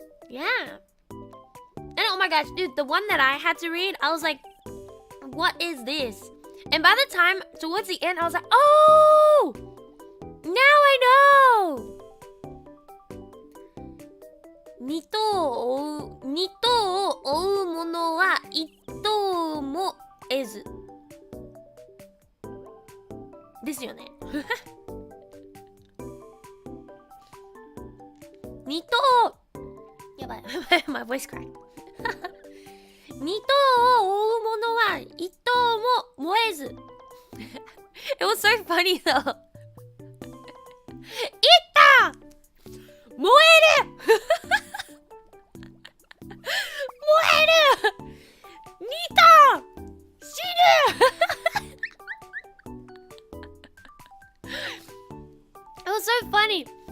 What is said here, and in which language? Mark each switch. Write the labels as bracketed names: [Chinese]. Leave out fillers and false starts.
[English] Yeah. And oh my gosh, dude, the one that I had to read, I was like, what is this? And by the time towards the end, I was like, oh, now I know. [Japanese] 二頭を追う者は一頭も得ずですよね。二頭、やばい、 [English] my voice cracked. [Japanese] 二頭を追う者は一頭も燃えず。 [English] It was so funny though. [Japanese] いった燃える燃える二頭死ぬ [English] It was so funny.